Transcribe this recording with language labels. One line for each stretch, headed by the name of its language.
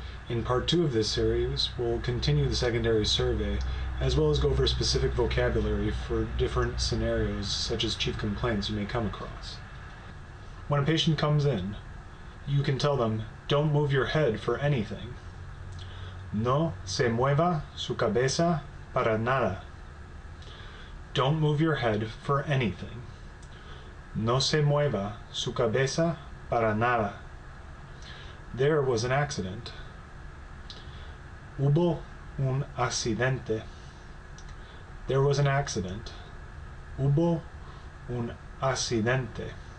English: In part 2 of this series, we'll continue the secondary survey, as well as go over specific vocabulary for different scenarios, such as chief complaints you may come across. When a patient comes in, you can tell them, don't move your head for anything.
Spanish: No se mueva su cabeza para nada.
English: Don't move your head for anything.
Spanish: No se mueva su cabeza para nada.
English: There was an accident. Hubo un accidente. There was an accident. Hubo un accidente.